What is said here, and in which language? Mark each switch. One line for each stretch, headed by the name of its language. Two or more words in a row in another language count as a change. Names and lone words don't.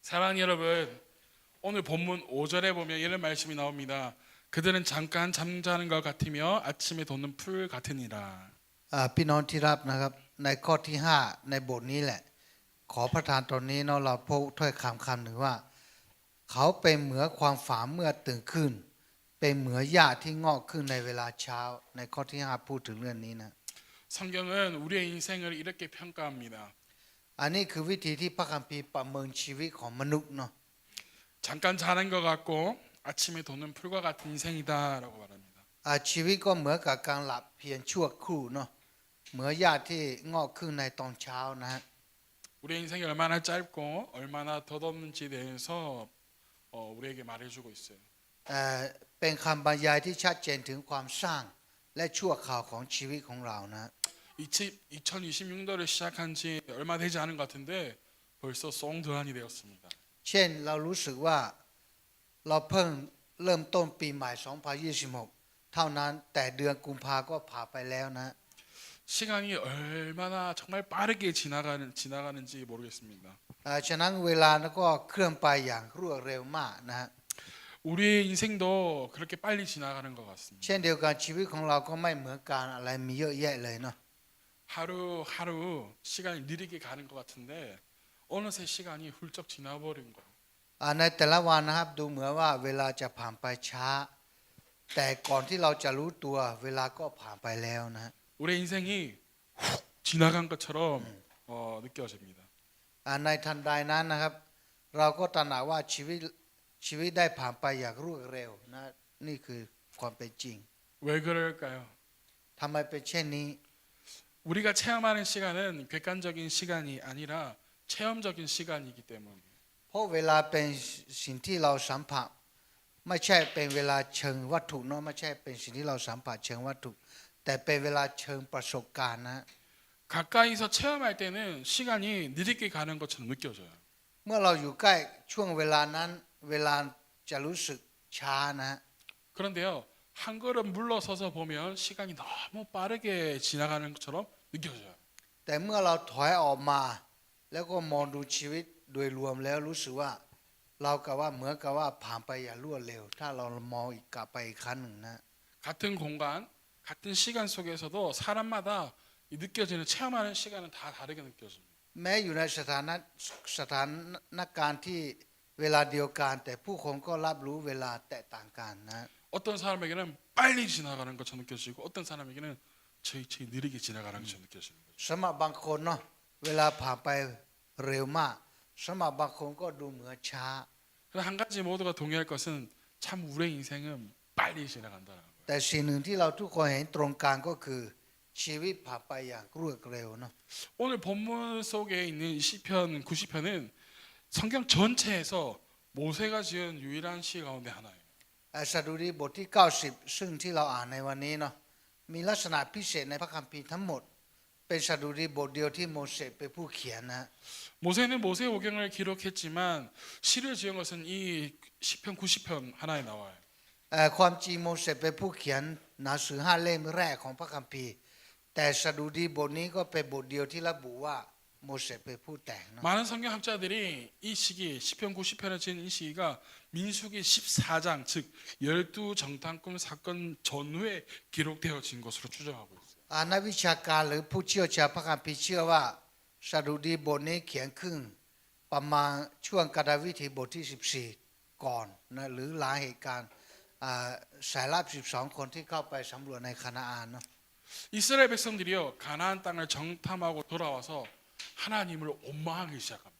Korean: 사랑하는 여러분, 오늘 본문 5절에 보면 이런 말씀이 나옵니다. 그들은 잠깐 잠자는 것 같으며 아침에 돋는 풀 같으니라.
Thai: พี่น้องที่รับนะครับในข้อที่5ในบทนี้แหละขอประทานตอนนี้เนาะเราพบถ้อยคำหนึ่งว่าเขาเป็นเหมือนความฝันเมื่อตื่นขึ้นเป็นเหมือนหญ้าที่งอกขึ้นในเวลาเช้าในข้อที่5พูดถึงเรื่องนี้นะ
Korean: 성경은 우리의 인생을 이렇게 평가합니다.
Thai: อันนี้คือวิธีที่พระคัมภีร์ประเมินชีวิตของมนุษย์เนาะ
Korean: 잠깐 자는 것 같고 아침에 돋는 풀과 같은 인생이다라고 말합니다.
Thai: ชีวิตก็เหมือนกับการหลับเพียงชั่วครู่เนาะเหมือนหญ้าที่งอกขึ้นในตอนเช้านะฮะ
Korean: 우리 인생이 얼마나 짧고 얼마나 덧없는지에 대해서 우리에게 말해주고 있어요.
Thai: เป็นคำบรรยายที่ชัดเจนถึงความสร้างและชั่วคราวของชีวิตของเรานะ
Korean: 2026년도를 시작한 지 얼마 되지 않은 것 같은데 벌써 송두환이 되었습니다.
Thai: เช่นเรารู้สึกว่าเราเพิ่งเริ่มต้นปีใหม่2026เท่านั้นแต่เดือนกุมภาก็ผ่านไปแล้วนะ
Korean: 시간이 얼마나 정말 빠르게 지나가는지 모르겠습니다.
Thai: ฉะนั้นเวลาก็เคลื่อนไปอย่างรวดเร็วมากนะ
Korean: 우리의 인생도 그렇게 빨리 지나가는 것 같습니다.
Thai: เช่นเดียวกันชีวิตของเราก็ไม่เหมือนกันอะไรมีเยอะแยะเลยเนาะ
Korean: 하루하루 시간이 느리게 가는 것 같은데 어느새 시간이 훌쩍 지나버린 거예요.
Thai: ในแต่ละวันนะครับดูเหมือนว่าเวลาจะผ่านไปช้าแต่ก่อนที่เราจะรู้ตัวเวลาก็ผ่านไปแล้วนะ
Korean: 우리 인생이 훅 지나간 것처럼 느껴집니다.
Thai: ในทันใดนั้นนะครับเราก็ตระหนักว่าชีวิตได้ผ่านไปอย่างรวดเร็วนะนี่คือความเป็นจริง
Korean: 왜 그럴까요?
Thai: ทำไมเป็นเช่นนี้
Korean: 우리가 체험하는 시간은 객관적인 시간이 아니라 체험적인 시간이기 때문이에요.
Thai: เพราะเวลาเป็นสิ่งที่เราสัมผัสไม่ใช่เป็นเวลาเชิงวัตถุเนาะไม่ใช่เป็นสิ่งที่เราสัมผัสเชิงวัตถุแต่เป็นเวลาเชิงประสบการณ์นะ
Korean: 가까이서 체험할 때는 시간이 느리게 가는 것처럼 느껴져요.
Thai: เมื่อเราอยู่ใกล้ช่วงเวลานั้นเวลาจะรู้สึกช้านะ
Korean: 그런데요, 한 걸음 물러서서 보면 시간이 너무 빠르게 지나가는 것처럼 느껴져요.
Thai: แต่เมื่อเราถอยออกมาแล้วก็มองดูชีวิตโดยรวมแล้วรู้สึกว่าเรากับว่าเหมือนกับว่าผ่านไปอย่างรวดเร็วถ้าเรามองอีกกลับไปอีกครั้งหนึ่งนะ
Korean: 같은 공간, 같은 시간 속에서도 사람마다 느껴지는 체험하는 시간은 다 다르게 느껴집니다.
Thai: แม้อยู่ในสถานการณ์ที่เวลาเดียวกันแต่ผู้คนก็รับรู้เวลาแตกต่างกันนะ
Korean: 어떤 사람에게는 빨리 지나가는 것처럼 느껴지고 어떤 사람에게는 천천히 느리게 지나가는 것처럼 느껴지는 거죠.
Thai: สำหรับบางคนเนาะเวลาผ่านไปเร็วมากสำหรับบางคนก็ดูเหมือนช้า
Korean: 그래서 한 가지 모두가 동의할 것은 참 우리의 인생은 빨리 지나간다는 거예요.
Thai: แต่สิ่งหนึ่งที่เราทุกคนเห็นตรงกันก็คือชีวิตผ่านไปอย่างรวดเร็วเนาะ
Korean: 오늘 본문 속에 있는 시편 90편은 성경 전체에서 모세가 지은 유일한 시 가운데 하나예요.
Thai: สดุดีบทที่90ซึ่งที่เราอ่านในวันนี้เนาะมีลักษณะพิเศษในพระคัมภีร์ทั้งหมดเป็นสดุดีบทเดียวที่โมเสสเป็นผู้เขียนนะ
Korean: 모세는 모세 오경을 기록했지만 시를 지은 것은 이 시편 90편 하나에 나와요.
Thai: ความจริงโมเสสเป็นผู้เขียนหนังสือ5 เล่มแรกของพระคัมภีร์แต่สดุดีบทนี้ก็เป็นบทเดียวที่ระบุว่าโมเสสเป็นผู้แต่งเนาะ
Korean: 많은 성경학자들이 이 시기 시편 90편을 지은 이 시기가 민수기 14장 즉 12정탐꾼 사건 전후에 기록되어진 것으로 추정하고 있어요.
Thai: นักวิชาการหรือผู้เชี่ยวชาญพระคัมภีร์เชื่อว่าสดุดีบทนี้เขียนขึ้นประมาณช่วงกดวิถีบทที่14ก่อนนะหรือหลายเหตุการณ์สายลับ12คนที่เข้าไปสำรวจในคานาอันเนาะ
Korean: 이스라엘 백성들이요 가나안 땅을 정탐하고 돌아와서 하나님을 원망하기 시작합니다.